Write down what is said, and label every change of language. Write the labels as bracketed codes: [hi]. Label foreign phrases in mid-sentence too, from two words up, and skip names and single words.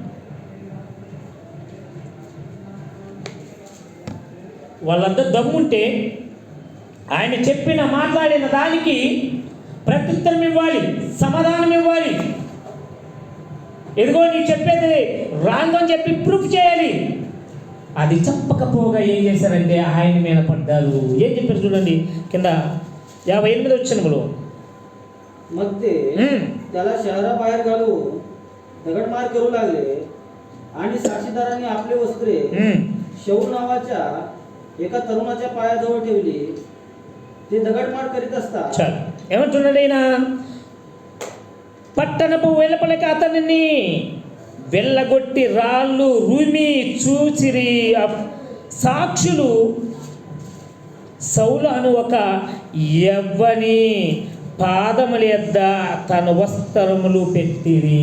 [te] వాళ్ళంతా దమ్ముంటే ఆయన మాట్లాడిన దానికి ప్రత్యుత్తరం ఇవ్వాలి, సమాధానం ఇవ్వాలి. ఎదుగో నీకు చెప్పేది రాంగ్ అని చెప్పి ప్రూఫ్ చేయాలి. అది చెప్పకపోగా ఏం చేశారంటే ఆయన మీద పడ్డారు. ఏం చెప్పారు చూడండి, కింద 58 వచనంలో. [mr] मग ते त्याला शहराबाहेर घालून दगडमार करू लागले आणि साक्षीदारांनी आपले वस्त्रे शौल नावाच्या एका तरुणाच्या पायाजवळ ठेवली. ते दगडमार करीत असता [te] ఏమంటున్నాడు ఆయన, పట్టణపు వెలుపలకి అతనిని వెళ్ళగొట్టి రాళ్ళు రుమి చూచిరి. సాక్షులు సౌలు అను ఒక యవ్వని పాదముల యొద్ద తన వస్త్రములు పెట్టిరి.